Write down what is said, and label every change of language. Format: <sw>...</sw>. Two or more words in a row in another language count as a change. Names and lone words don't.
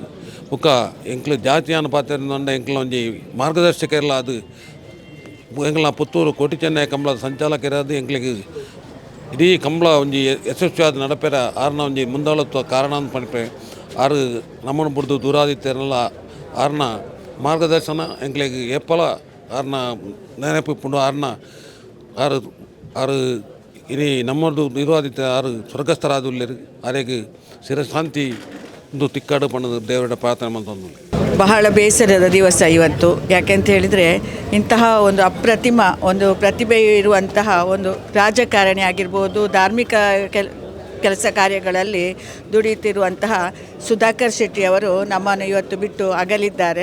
<tcy>ಬೊಕ್ಕ ಎಂಕ್ಲು ಜಾತಿ ಅನುಪಾತದಿಂದ ಎಂಕ್ಲ ಒಂಜಿ ಮಾರ್ಗದರ್ಶಕ ಇರಲ್ಲ ಅದು ಎಂಕ್ಲ ಪುತ್ತೂರು ಕೋಟಿ ಚೆನ್ನೈ ಕಂಬಳದ ಸಂಚಾಲಕರಾದ ಎಂಕ್ಲಿಗೆ ಇಡೀ ಕಂಬಳ ಒಂಜಿ ಯಶಸ್ವಿಯಾದ ನಡಪೆರ ಆರ್ನ ಒಂಜಿ ಮುಂದಾಳತ್ವ ಕಾರಣ ಅಂತ ಪಣಿಪೆ ಆರು ನಮ್ಮನ್ನು ಬಿಡ್ದು ದೂರಾದಿತ್ತೇರಲ್ಲ ಆರ್ನ ಮಾರ್ಗದರ್ಶನ ಎಂಕ್ಲಿಗೆ ಏಪಲ ಆರ್ನ ನೆನಪು ಪುಂಡು ಆರ್ನ ಆರು ಇನಿ ನಮ್ಮದು ನಿರ್ವಾದಿತ ಯಾರು ಸ್ವರ್ಗಸ್ಥರಾದುಲ್ಲೇರು ಅರೆಗೆ ಶಿರಶಾಂತಿ ಒಂದು ತಿಕ್ಕಾಡು ಪಣ್ಣದು ದೇವರ ಪ್ರಾರ್ಥನೆ ಮಂತೊಂದು.</tcy> <kn>ಬಹಳ ಬೇಸರದ ದಿವಸ ಇವತ್ತು. ಯಾಕೆಂತ ಹೇಳಿದರೆ ಇಂತಹ ಒಂದು ಅಪ್ರತಿಮ ಒಂದು ಪ್ರತಿಭೆ ಇರುವಂತಹ ಒಂದು ರಾಜಕಾರಣಿ ಆಗಿರ್ಬೋದು, ಧಾರ್ಮಿಕ ಕೆಲಸ ಕಾರ್ಯಗಳಲ್ಲಿ ದುಡಿಯುತ್ತಿರುವಂತಹ ಸುಧಾಕರ್ ಶೆಟ್ಟಿಯವರು ನಮ್ಮನ್ನು ಇವತ್ತು ಬಿಟ್ಟು ಅಗಲಿದ್ದಾರೆ.</kn>